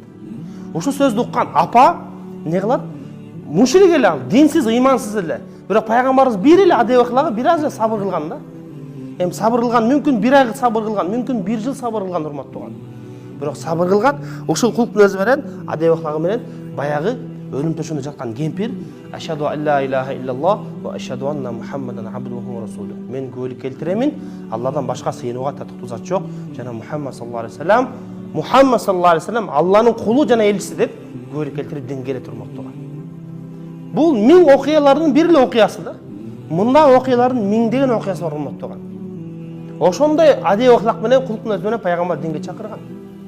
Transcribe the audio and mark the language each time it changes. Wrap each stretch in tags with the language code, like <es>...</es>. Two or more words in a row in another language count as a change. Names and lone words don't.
<ky>Ушул сөздү уккан апа эмне кылат? Мушрик эле ал, динсиз, ыймансыз эле. Бирок пайгамбарыбыз бир эле адеп кылагы, бир аз эле сабыр кылган да. Эми сабыр кылган, мүмкүн бир ай сабыр кылган, мүмкүн бир жыл сабыр кылган урматтууган. Бирок сабыр кылган, ушул кулктун өзү менен, адеп кылагы менен баягы өлүм төшөгүндө жаткан кемпир,</ky> <ar>أشهد أن لا إله إلا الله وأشهد أن محمدا عبده ورسوله.</ar> <ky>Мен күбөлүк келтиремин, Алладан башка сыйынууга татыктуу зат жок, жана Мухаммад</ky> <ar>صلى الله عليه وسلم,</ar> <ky>Мухаммад</ky> <ar>صلى الله عليه وسلم</ar> <ky>Алланын кулу жана элчиси деп күбөлүк келтирип динге келет урматтууган. Бул миң окуялардын бир эле окуясы да. Мындай окуялардын миңдеген окуясы бар урматтууган. Ошондой адеп акылак менен кулктун өзү менен пайгамбар динге чакырган.</ky>